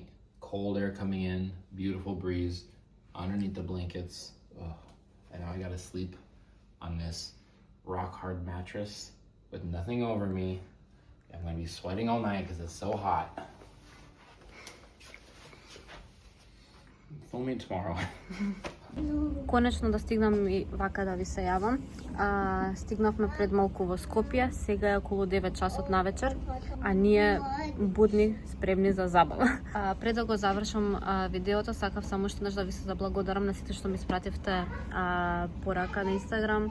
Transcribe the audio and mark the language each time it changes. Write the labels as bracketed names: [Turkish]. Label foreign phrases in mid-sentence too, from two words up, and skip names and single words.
[English] Cold air coming in, beautiful breeze underneath the blankets. Ugh. And now I gotta sleep on this rock hard mattress with nothing over me. I'm gonna be sweating all night because it's so hot. Film me tomorrow. [Macedonian] Конечно да стигнам и вака да ви се јавам. Стигнавме пред малку во Скопје, сега е околу 9 часот на вечер, а ние будни, спремни за забава. Пред да го завршам видеото, сакав само што да ви се заблагодарам на сите што ми испративте порака на Инстаграм.